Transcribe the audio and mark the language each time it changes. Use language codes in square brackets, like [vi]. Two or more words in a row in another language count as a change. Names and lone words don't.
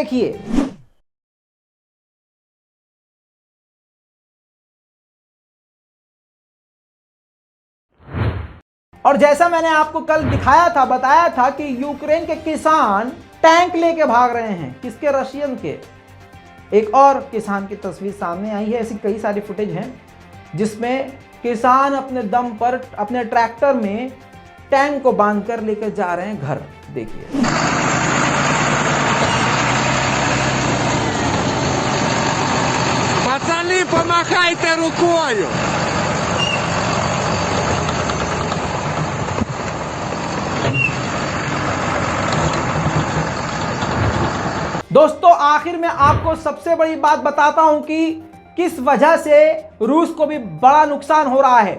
[hi] देखिए, और जैसा मैंने आपको कल दिखाया था, बताया था कि यूक्रेन के किसान टैंक लेके भाग रहे हैं। किसके? रशियन के। एक और किसान की तस्वीर सामने आई है। ऐसी कई सारी फुटेज हैं जिसमें किसान अपने दम पर अपने ट्रैक्टर में टैंक को बांधकर लेकर जा रहे हैं घर। देखिए, [ru] Пацаны, помахайте рукою! [hi] दोस्तों आखिर में आपको सबसे बड़ी बात बताता हूं कि किस वजह से रूस को भी बड़ा नुकसान हो रहा है।